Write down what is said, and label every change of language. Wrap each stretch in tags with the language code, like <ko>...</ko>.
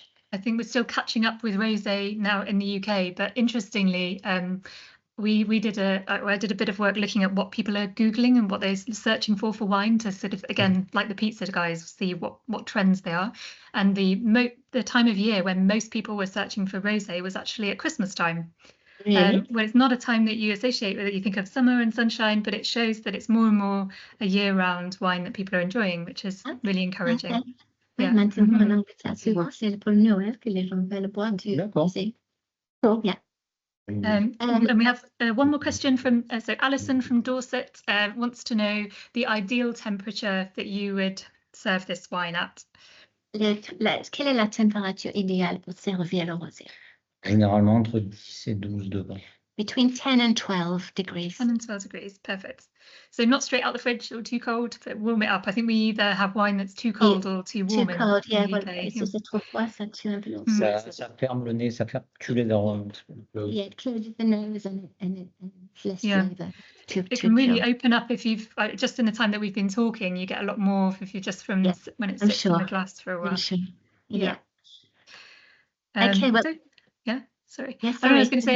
<en>I think we're still catching up with rosé now in the UK, but interestingly, I did a bit of work looking at what people are Googling and what they're searching for wine, to sort of, again, like the pizza guys, see what trends they are. And the time of year when most people were searching for rosé was actually at Christmas time. Really? Well, it's not a time that you associate with it. You think of summer and sunshine, but it shows that it's more and more a year-round wine that people are enjoying, which is really encouraging.</en> <fr>Ouais,</fr> <en>Yeah.</en> <fr>maintenant, en Angleterre, souvent, c'est pour le Noël que les gens veulent boire du D'accord.</fr> <en>rosé. Cool, yeah. And we have one more question from so Alison from Dorset wants to know the ideal temperature that you would serve this wine at.</en> <fr>Quelle est la température idéale pour servir le rosé? Généralement entre 10 et 12 degrés.</fr> <en>Between 10 and 12 degrees. 10 and 12 degrees, perfect. So not straight out the fridge or too cold, but warm it up. I think we either have wine that's too cold or too warm. Too cold, yeah. in Well, the</en> <fr>si</fr> <en>UK.</en> <fr>c'est trop froid, ça tue un peu l'eau. Ça ferme le nez, ça fait reculer dans</fr> <en>Yeah, it closes the nose and it's less Yeah. flavour. It can really open up if you've just in the time that we've been talking, you get a lot more if you just from Yeah, when it I'm sits in the sure. glass for a while. I'm sure. Yeah. Okay, well- yeah, sorry. Yeah, I was going to say, I</en>